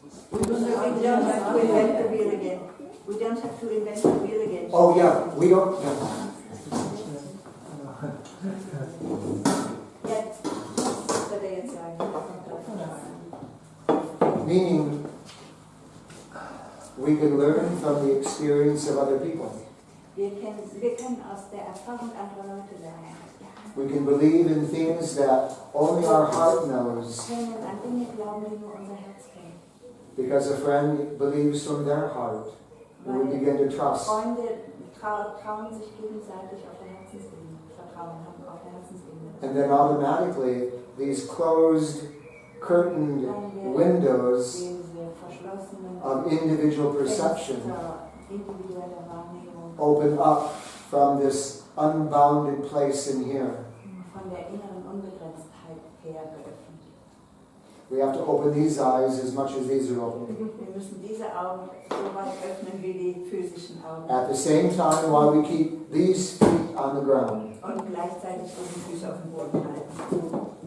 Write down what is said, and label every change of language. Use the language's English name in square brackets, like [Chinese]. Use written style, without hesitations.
[English] We don't have to invent the wheel again. We don't have to invent the wheel again. Oh yeah, we don't. Yeah. [German] Jetzt, was soll er jetzt sagen? [English] Meaning, we can learn from the experience of other people. [German] Wir können aus der Erfahrung anderer Leute lernen. [English] We can believe in things that only our heart knows, [German] Wir können an Dinge glauben, die nur unser Herz kennt. [English] because a friend believes from their heart, and we begin to trust. [German] Freunde trauen sich gegenseitig auf der Herzensebene, Vertrauen haben auf der Herzensebene. [English] And then automatically, these closed, curtained windows [German] Diese verschlossenen [English] of individual perception [German] Fenster individueller Wahrnehmung [English] open up from this unbounded place in here. [German] von der inneren Unbegrenztheit her geöffnet. [English] We have to open these eyes as much as these are open. [German] Wir müssen diese Augen so weit öffnen wie die physischen Augen. [English] At the same time, while we keep these feet on the ground. [German] Und gleichzeitig unsere Füße auf dem Boden halten.